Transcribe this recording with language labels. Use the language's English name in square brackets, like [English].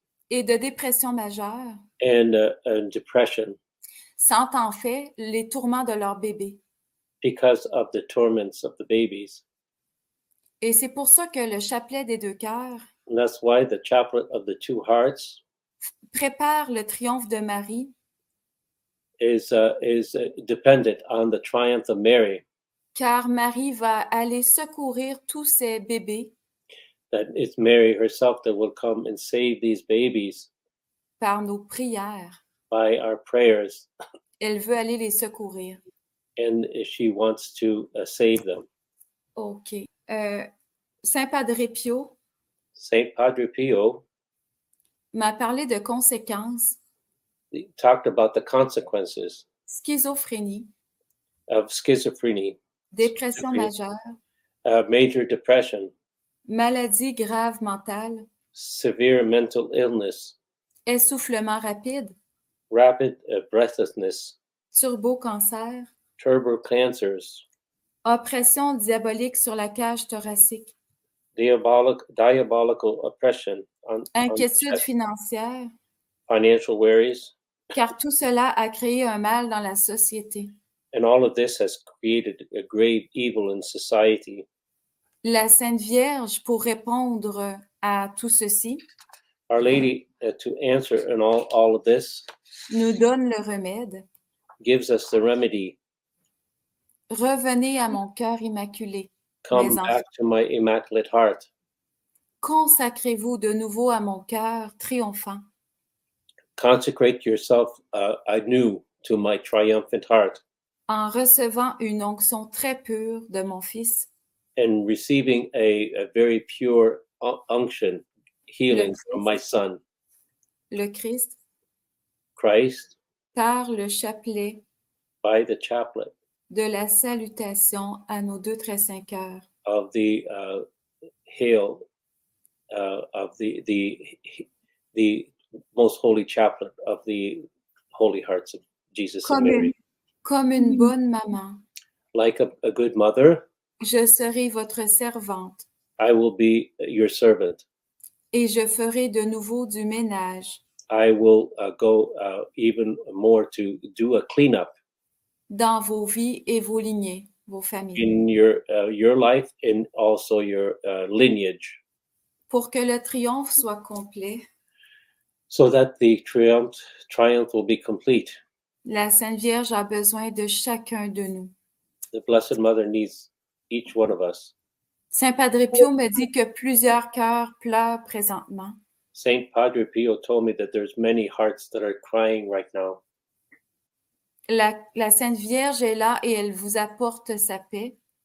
[French] et de dépression majeure [English] and depression [French] sentent en fait les tourments de leur bébé. [English] because of the torments of the babies. [French] Et c'est pour ça que le chapelet des deux cœurs [English] And that's why the chaplet of the two hearts [French] prépare le triomphe de Marie [English] is dependent on the triumph of Mary, [French] car Marie va aller secourir tous ces bébés [English] that it's Mary herself that will come and save these babies [French] par nos prières. [English] by our prayers, [French] Elle veut aller les secourir. [English] and she wants to save them. [French] OK. Saint Padre Pio [English] Saint Padre Pio [French] m'a parlé de conséquences, [English] talked about the consequences [French] schizophrénie, [English] of schizophrenia, [French] dépression majeure, [English] major depression, [French] maladie grave mentale, [English] severe mental illness, [French] essoufflement rapide, [English] rapid breathlessness, [French] turbo-cancer, [English] turbo cancers, [French] oppression diabolique sur la cage thoracique, [English] diabolical oppression on [French] inquiétude [English] chest, [French] financière, [English] financial worries, [French] car tout cela a créé un mal dans la société. [English] and all of this has created a grave evil in society. [French] La Sainte Vierge, pour répondre à tout ceci, [English] Our Lady, to answer in all of this, [French] nous donne le remède. [English] gives us the remedy. [French] Revenez à mon cœur immaculé. [English] Come [French] Mes [English] back to my immaculate heart. [French] Consacrez-vous de nouveau à mon cœur triomphant. [English] Consecrate yourself anew to my triumphant heart, [French] En recevant une onction très pure de mon Fils, [English] and receiving a very pure unction, healing from my Son, [French] le Christ, [English] Christ, [French] par le chapelet [English] by the chaplet [French] de la salutation à nos deux très saints cœurs. [English] of the hail of the most holy chaplet of the holy hearts of Jesus and Mary. [French] Comme une bonne maman, [English] Like a good mother, [French] je serai votre servante [English] I will be your servant. [French] et je ferai de nouveau du ménage [English] I will go even more to do a cleanup [French] dans vos vies et vos lignées, vos familles, [English] in your life and also your lineage, [French] pour que le triomphe soit complet. [English] so that the triumph will be complete. [French] La Sainte Vierge a besoin de chacun de nous. [English] The Blessed Mother needs each one of us. [French] Saint Padre Pio me dit que plusieurs cœurs pleurent présentement. [English] Saint Padre Pio told me that there's many hearts that are crying right now. [French] La Sainte Vierge est là et elle vous apporte sa paix.